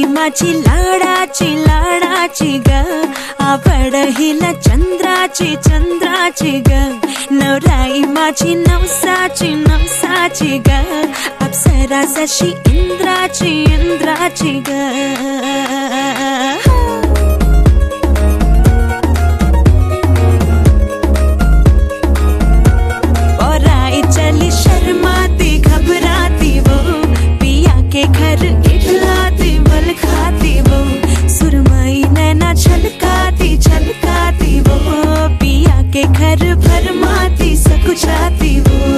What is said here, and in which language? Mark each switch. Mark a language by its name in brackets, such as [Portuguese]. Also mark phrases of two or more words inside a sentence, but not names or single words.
[Marathi] माझी लाडाची लाडाची ग आवड हिला चंद्राची चंद्राची ग नवराई माझी नवसाची नवसाची ग अप्सरा जशी इंद्राची इंद्राची ग [Hindi] चली शर्माती घबराती वो पिया के घर इठलाती बल खाती वो सुरमई नैना छलकाती छलकाती वो पिया के घर भरमाती सकुचाती वो